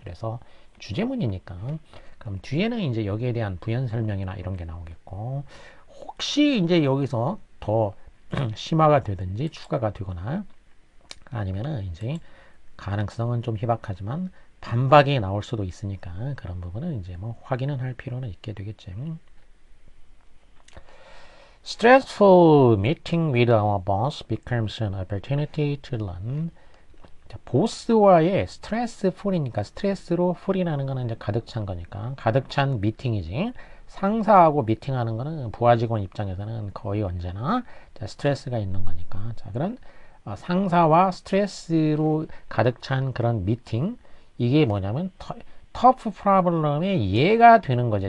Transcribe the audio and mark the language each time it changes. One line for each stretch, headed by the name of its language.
Korean: 그래서 주제문이니까 그럼 뒤에는 이제 여기에 대한 부연 설명이나 이런 게 나오겠고 혹시 이제 여기서 더 심화가 되든지 추가가 되거나 아니면은 이제 가능성은 좀 희박하지만 반박이 나올 수도 있으니까 그런 부분은 이제 뭐 확인은 할 필요는 있게 되겠지.
English: Stressful meeting with our boss becomes an opportunity to learn.
Korean: 자, 보스와의 스트레스 풀이니까 스트레스로 풀이라는 거는 이제 가득 찬 거니까 가득 찬 미팅이지. 상사하고 미팅하는 거는 부하 직원 입장에서는 거의 언제나 자, 스트레스가 있는 거니까 자 그런 상사와 스트레스로 가득 찬 그런 미팅 이게 뭐냐면 터프 프로블럼의 이해가 되는 거죠.